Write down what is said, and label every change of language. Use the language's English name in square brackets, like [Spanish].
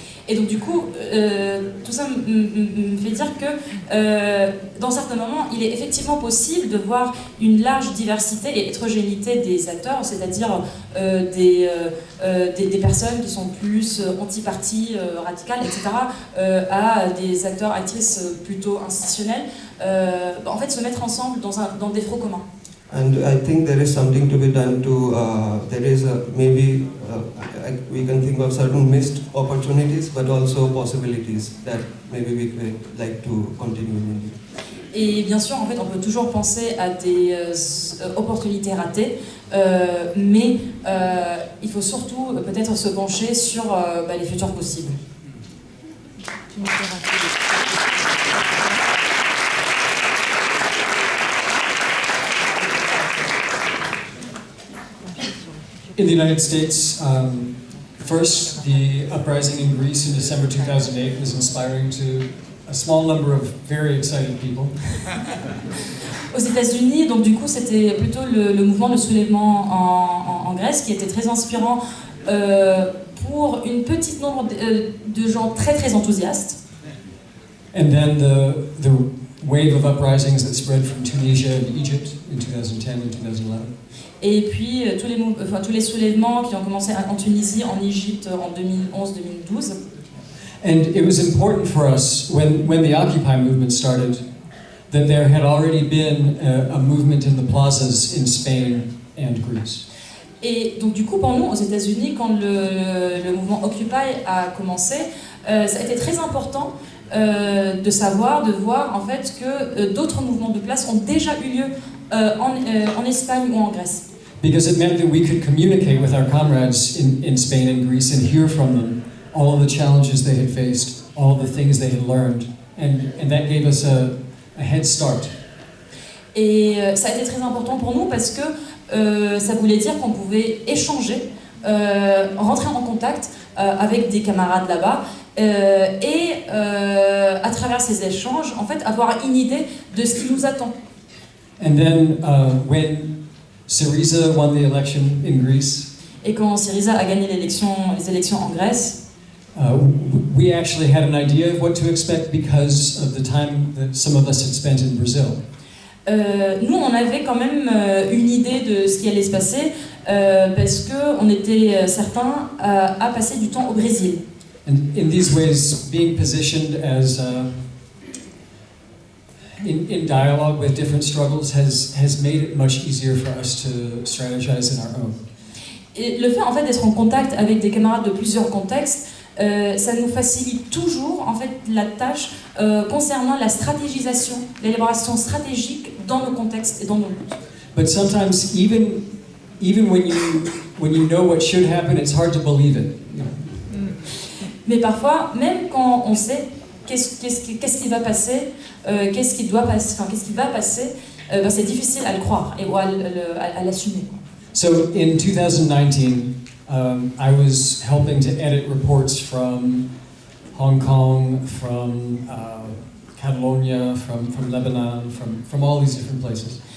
[French] Et donc du coup, tout ça me fait dire que dans certains moments, il est effectivement possible de voir une large diversité et hétérogénéité des acteurs, c'est-à-dire des personnes qui sont plus anti-parti, radicales, etc., à des acteurs, actrices plutôt institutionnels, en fait se mettre ensemble dans des fronts communs. [English] And I think there is something to be done to, there is maybe we can think of certain missed opportunities, but also possibilities that maybe we could like to continue in. [French] Et bien sûr, en fait, on peut toujours penser à des opportunités ratées, mais il faut surtout peut-être se pencher sur les futurs possibles. [English] In the United States, first, the uprising in Greece in December 2008 was inspiring to a small number of very excited people. [French] Aux États-Unis, donc du coup, c'était plutôt le mouvement de soulèvement en Grèce qui était très inspirant pour une petite nombre de gens très très enthousiastes. [English] And then the wave of uprisings that spread from Tunisia and Egypt in 2010 and 2011. [French] Et puis tous les soulèvements qui ont commencé en Tunisie, en Égypte en 2011-2012. [English] And it was important for us when the Occupy movement started that there had already been a movement in the plazas in Spain and Greece. [French] Et donc du coup pour nous aux États-Unis, quand le mouvement Occupy a commencé, ça a été très important de voir en fait que d'autres mouvements de place ont déjà eu lieu en Espagne ou en Grèce. [English] Because it meant that we could communicate with our comrades in Spain and Greece and hear from them all of the challenges they had faced, all of the things they had learned, and that gave us a head start. [French] Et ça a été très important pour nous parce que ça voulait dire qu'on pouvait échanger, rentrer en contact avec des camarades là-bas et à travers ces échanges, en fait, avoir une idée de ce qui nous attend. [English] And then when Syriza won the election in Greece, [French] et quand Syriza a gagné les élections en Grèce, [English] we actually had an idea of what to expect because of the time that some of us had spent in Brazil. [French] Nous, on avait quand même une idée de ce qui allait se passer parce qu'on était certains à passer du temps au Brésil. [English] And in these ways, being positioned as in dialogue with different struggles has made it much easier for us to strategize in our own. [French] Et le fait en fait d'être en contact avec des camarades de plusieurs contextes, ça nous facilite toujours en fait la tâche concernant la stratégisation, l'élaboration stratégique dans nos contextes et dans nos luttes. [English] But sometimes even when you know what should happen, it's hard to believe it. You know? [French] Mais parfois, même quand on sait qu'est-ce qui va passer, qu'est-ce qui va passer, c'est difficile à le croire et à l'assumer. [English] So in 2019, I was helping to edit reports from Hong Kong, from Catalonia, from Lebanon, from all these different places.